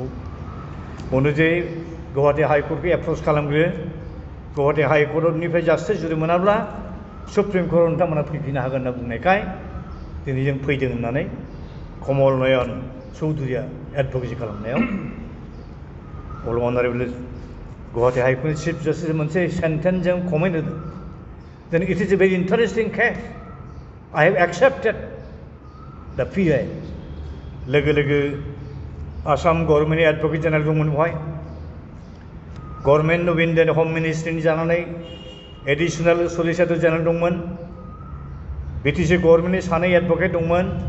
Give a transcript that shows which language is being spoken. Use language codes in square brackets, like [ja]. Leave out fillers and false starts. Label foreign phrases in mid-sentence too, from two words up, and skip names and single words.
[brx] बुंदों जे गुवाहाटी हाइकर्टखौ एप्रच खालामग्रो गुवाहाटी हाइकर्टनिफ्राय जास्टिस जुदि मोनाब्ला सुप्रिम कर्टआव नोंथांमोना फैफिननो हागोन होनना बुंनायखाय दिनै जों फैदों होननानै कमल नयन चौधरीया एडभकेसि खालामनायाव अल अनारेबल गुवाहाटी हाइकर्टनि चिफ जास्टिस मोनसे सेन्टेन्सजों कमेन्ट होदों [en] then it is a very interesting case I have accepted the PIL [brx] लोगो लोगो आसाम गभर्नमेन्टनि [en] advocate general [brx] दंमोन बेवहाय गभर्नमेन्ट अफ इन्डियानि हम मिनिस्ट्रिनि जानानै [en] additional solicitor general [brx] दंमोन बिटिसि गभर्नमेन्टनि सानै एडभकेट दंमोन